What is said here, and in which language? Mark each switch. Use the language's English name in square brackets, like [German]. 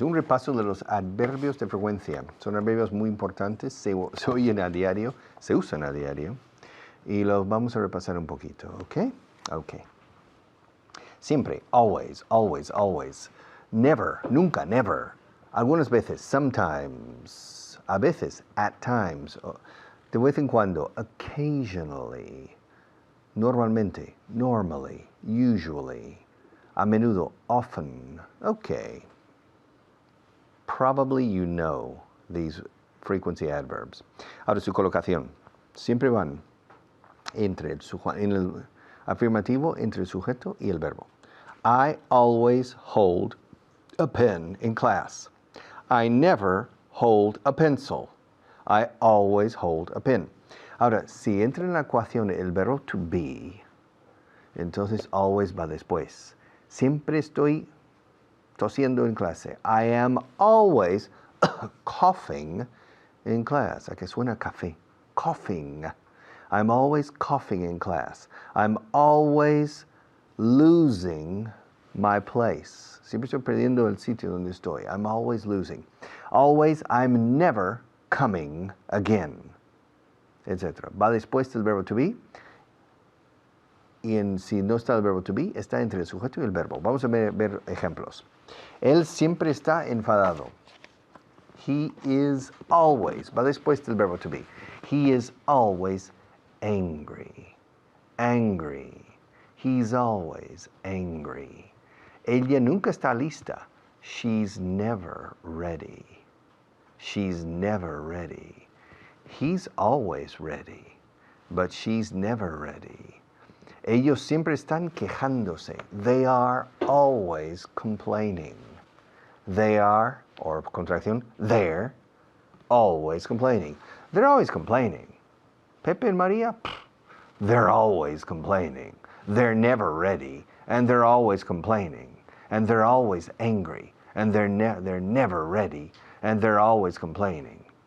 [Spanish] Un repaso de los adverbios de frecuencia. Son adverbios muy importantes, se oyen a diario, se usan a diario. Y los vamos a repasar un poquito, ¿ok? Ok. Siempre, [English] always, always, always. Never, [Spanish] nunca, [English] never. [Spanish] Algunas veces, [English] sometimes. [Spanish] A veces, [English] at times. [Spanish] De vez en cuando, [English] occasionally. [Spanish] Normalmente, [English] normally, usually. [Spanish] A menudo, [English] often. Okay. Probably you know these frequency adverbs. [Spanish] Ahora su colocación. Siempre van en el afirmativo entre el sujeto y el verbo. [English] I always hold a pen in class. I never hold a pencil. I always hold a pen. [Spanish] Ahora, si entra en la ecuación el verbo to be, entonces always va después. Siempre estoy tosiendo en clase. [English] I am always coughing in class. [Spanish] ¿A que suena café? [English] Coughing. I'm always coughing in class. I'm always losing my place. [Spanish] Siempre estoy perdiendo el sitio donde estoy. [English] I'm always losing. Always, I'm never coming again. Etc. [Spanish] Va después del verbo to be. Y si no está el verbo to be, está entre el sujeto y el verbo. Vamos a ver ejemplos. Él siempre está enfadado. [English] He is always, [Spanish] va después del verbo [English] to be. He is always angry. Angry. He's always angry. [Spanish] Ella nunca está lista. [English] She's never ready. She's never ready. He's always ready, but she's never ready. [Spanish] Ellos siempre están quejándose. [English] They are always complaining. They are, or contracción, they're always complaining. They're always complaining. Pepe and Maria, they're always complaining. They're never ready, and they're always complaining. And they're always angry, and they're never ready, and they're always complaining.